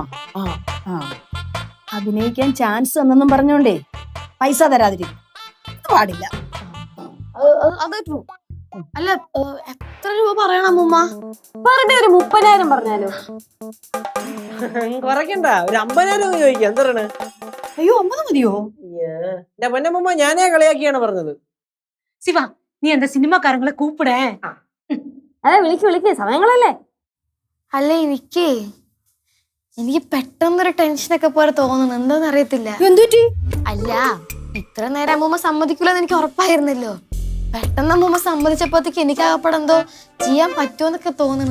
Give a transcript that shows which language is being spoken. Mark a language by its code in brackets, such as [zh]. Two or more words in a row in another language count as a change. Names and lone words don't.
[ml] അഭിനയിക്കാൻ ചാൻസ് എന്നെന്നും പറഞ്ഞോണ്ടേ പൈസ തരാതിരിക്കും പാടില്ല. അല്ല, എത്ര രൂപ പറയണം അമ്മൂമ്മ? പറഞ്ഞ ഒരു 30,000 പറഞ്ഞാലോ? കുറയ്ക്കണ്ട, ഒരു 50,000 ചോദിക്കാം. എന്താ പറയണേ? അയ്യോ, 50 മതിയോ? എന്റെ പൊന്നമ്മ ഞാനേ കളിയാക്കിയാണ് പറഞ്ഞത്. [ta] சிவா, நீ அந்த சினிமாக்காரங்களை கூப்பிட. [ml] അതെ, വിളിക്ക്, സമയങ്ങളല്ലേ. അല്ല, എനിക്ക് പെട്ടെന്നൊരു ടെൻഷനൊക്കെ പോലെ തോന്നുന്നു. എന്താന്ന് അറിയത്തില്ല. എന്തുറ്റി? അല്ല, ഇത്ര നേരം അമ്മൂമ്മ സമ്മതിക്കില്ലെന്ന് എനിക്ക് ഉറപ്പായിരുന്നല്ലോ. പെട്ടെന്ന് അമ്മൂമ്മ സമ്മതിച്ചപ്പോഴത്തേക്ക് എനിക്ക് ആകപ്പെടെന്തോ ചെയ്യാൻ പറ്റുമെന്നൊക്കെ തോന്നുന്നു.